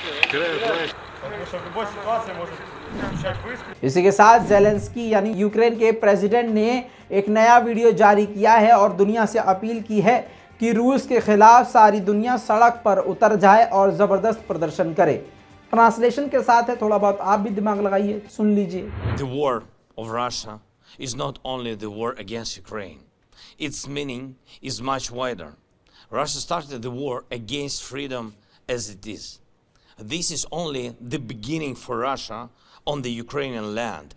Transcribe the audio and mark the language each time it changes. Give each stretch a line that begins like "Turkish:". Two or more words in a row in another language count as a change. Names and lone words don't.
Russian: Потому что в любой ситуации может включать выстрел.
Hindi: इसी के साथ जेलेंस्की यानी यूक्रेन के प्रेसिडेंट ने एक नया वीडियो जारी किया है और दुनिया से अपील की है कि रूस के खिलाफ सारी दुनिया सड़क पर उतर जाए और ज़बरदस्त प्रदर्शन करे। ट्रांसलेशन के साथ है, थोड़ा बहुत आप भी दिमाग लगाइए, सुन लीजिए।
English: The war of Russia is not only the war against Ukraine. Its meaning is much wider. Russia started the war against freedom as it is. This is only the beginning for Russia on the Ukrainian land.